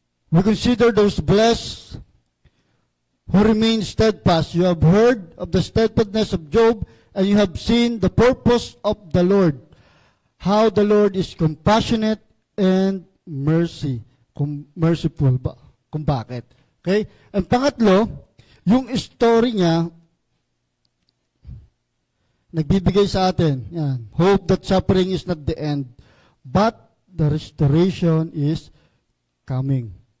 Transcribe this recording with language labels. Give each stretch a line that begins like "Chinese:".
English: We consider those blessed who remain steadfast. You have heard of the steadfastness of Job, and you have seen the purpose of the Lord. How the Lord is compassionate and merciful
Filipino: ba? Kung bakit. Okay? Ang pangatlo, yung story niya, nagbibigay sa atin. Yan.
English: Hope that suffering is not the end, but the restoration is coming.